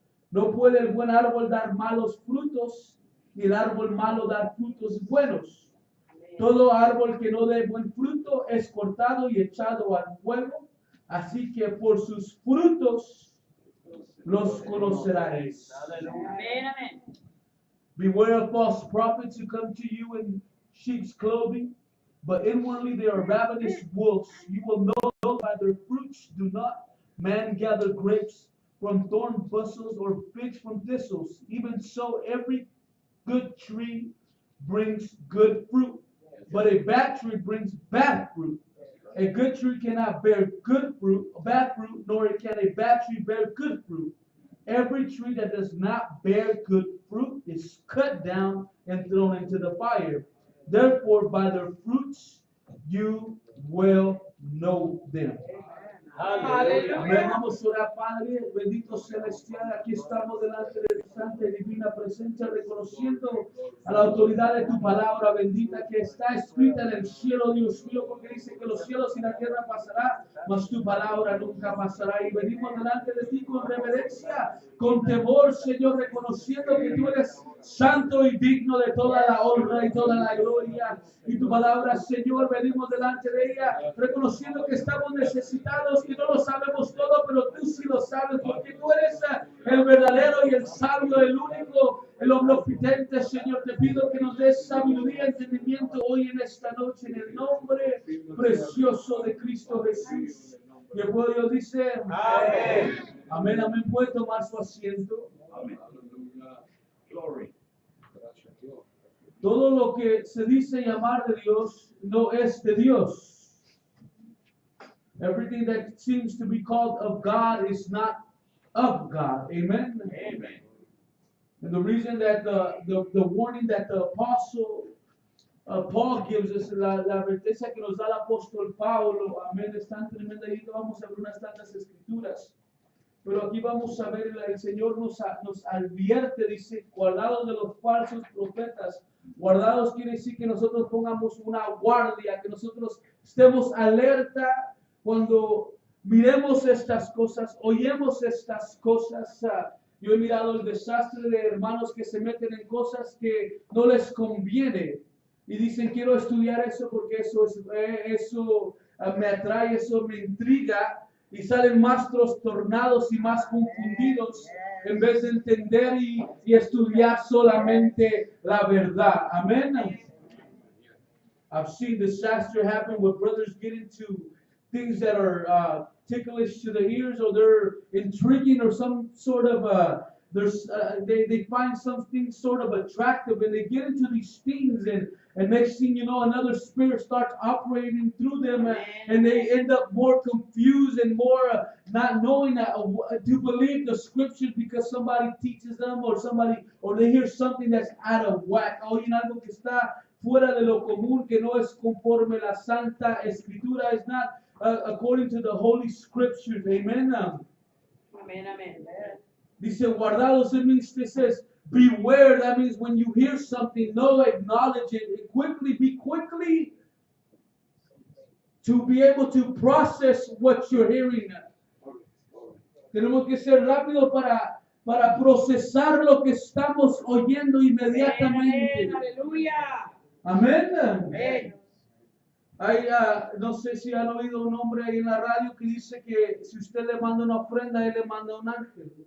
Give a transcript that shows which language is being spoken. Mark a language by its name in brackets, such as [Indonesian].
[Spanish] No puede el buen árbol dar malos frutos, ni el árbol malo dar frutos buenos. Todo árbol que no dé buen fruto es cortado y echado al fuego. Así que por sus frutos los conoceréis. Amén, amén. [English] Beware of false prophets who come to you in sheep's clothing, but inwardly they are ravenous wolves. You will know by their fruits. Do not man gather grapes from thorn bushes or figs from thistles. Even so, every good tree brings good fruit, but a bad tree brings bad fruit. A good tree cannot bear good fruit, bad fruit, nor can a bad tree bear good fruit. Every tree that does not bear good fruit is cut down and thrown into the fire. Therefore, by their fruits you will know them. [Spanish] Aleluya. Amén. Vamos a orar, Padre, bendito celestial. Aquí estamos delante de tu santa y divina presencia, reconociendo a la autoridad de tu palabra bendita que está escrita en el cielo, Dios mío, porque dice que los cielos y la tierra pasarán, mas tu palabra nunca pasará. Y venimos delante de ti con reverencia, con temor, Señor, reconociendo que tú eres santo y digno de toda la honra y toda la gloria. Y tu palabra, Señor, venimos delante de ella, reconociendo que estamos necesitados, que no lo sabemos todo, pero tú sí lo sabes, porque tú eres el verdadero y el sabio, el único, el omnipotente, Señor. Te pido que nos des sabiduría y entendimiento hoy en esta noche, en el nombre precioso de Cristo Jesús. Y el pueblo de Dios dice: amén. Amén, amén. Puede tomar su asiento. Amén. Glory. Todo lo que se dice llamar de Dios no es de Dios. [English] Everything that seems to be called of God is not of God. Amen. Amen. And the reason that the warning that the apostle Paul gives us, [Spanish] la advertencia que nos da el apóstol Pablo, amén, es tan tremenda. Y vamos a ver unas tantas escrituras. Pero aquí vamos a ver, el Señor nos advierte, dice, guardados de los falsos profetas. Guardados quiere decir que nosotros pongamos una guardia, que nosotros estemos alerta cuando miremos estas cosas, oímos estas cosas. Yo he mirado el desastre de hermanos que se meten en cosas que no les conviene. Y dicen, quiero estudiar eso porque eso me atrae, eso me intriga. Y salen más trastornados y más confundidos en vez de entender y estudiar solamente la verdad. Amén. [English] I've seen disaster happen where brothers get into things that are ticklish to the ears, or they're intriguing, or some sort of they find something sort of attractive, and they get into these things, and next thing you know, another spirit starts operating through them, and they end up more confused and more not knowing to believe the scriptures because somebody teaches them, or they hear something that's out of whack. [Spanish] Oyen algo que está fuera de lo común, que no es conforme la Santa Escritura, [English] is not according to the Holy Scriptures. [Spanish] Amen. [English] Amen, amen. [Spanish] Dice guardados, [English] it means, it says beware. That means when you hear something, know, acknowledge it, and be quickly to be able to process what you're hearing. [Spanish] Tenemos que ser rápido para procesar lo que estamos oyendo inmediatamente. Aleluya. Amén. Amén. Hay, no sé si han oído un hombre ahí en la radio que dice que si usted le manda una ofrenda, él le manda un ángel.